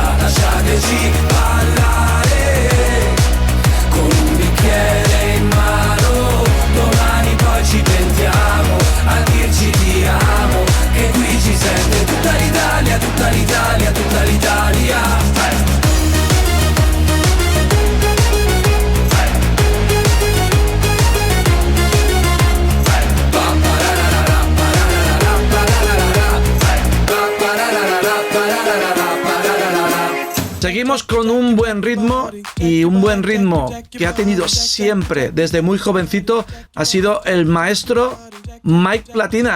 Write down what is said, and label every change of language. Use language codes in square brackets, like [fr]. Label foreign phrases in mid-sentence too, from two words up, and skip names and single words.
[it] Lasciateci ballare con un bicchiere in mano. Domani poi ci pentiamo a dirci ti amo, che qui ci sente tutta l'Italia, tutta l'Italia, tutta l'Italia. [es] Seguimos con un buen ritmo, y un buen ritmo que ha tenido siempre desde muy jovencito ha sido el maestro Mike Platinas.